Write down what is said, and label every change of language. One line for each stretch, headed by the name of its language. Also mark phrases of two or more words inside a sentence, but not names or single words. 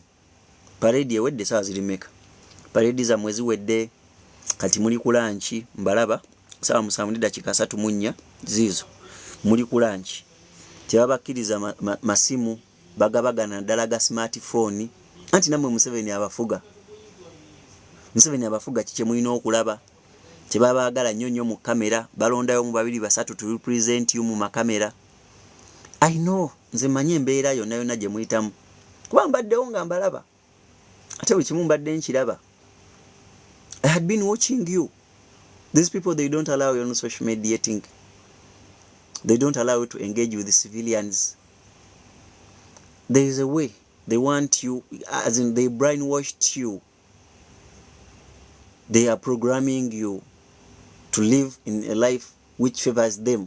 Ganda: Parade ewedde saa ziri meka? Parade za mwezi wedde kati muli ku lunch mbalaba saa 7:34 zizo muli ku lunch. Tebabakkiriza masimu bagabagana ddala ga smartphone anti namwe Museveni abafuga. Museveni abafuga kike mulina okulaba. Tebabaagala nnyo mu kamera balondayo mu 2-3
English: to represent you
Ganda: mu makamera.
English: I know
Ganda: nze manye embeera yonna gye muyitamu kuba mbaddewo nga mbalaba ate buli kimu mbadde nkiraba.
English: I had been watching you. These people, they don't allow you on social mediating. They don't allow you to engage with the civilians. There is a way. They want you, as in they brainwashed you. They are programming you to live in a life which favors them.